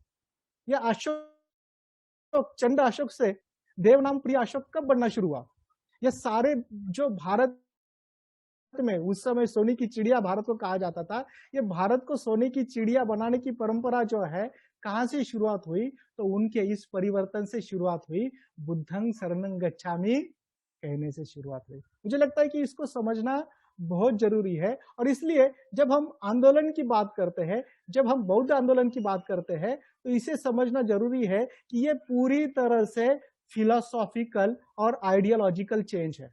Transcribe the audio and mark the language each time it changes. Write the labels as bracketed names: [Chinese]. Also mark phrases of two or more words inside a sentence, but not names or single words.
[Hindi] यह अशोक, चंड अशोक से देवनाम प्रिय अशोक कब बनना शुरू हुआ? ये सारे जो भारत में उस समय सोने की चिड़िया भारत को कहा जाता था, ये भारत को सोने की चिड़िया बनाने की परंपरा जो है कहां से शुरुआत हुई? तो उनके इस परिवर्तन से शुरुआत हुई, [Pali] बुद्धं शरणं गच्छामि [Hindi] कहने से शुरुआत हुई। मुझे लगता है कि इसको समझना बहुत जरूरी है। और इसलिए जब हम आंदोलन की बात करते हैं, जब हम बौद्ध आंदोलन की बात करते हैं, तो इसे समझना जरूरी है कि ये पूरी तरह से फिलोसॉफिकल और [English] ideological change [Hindi] है।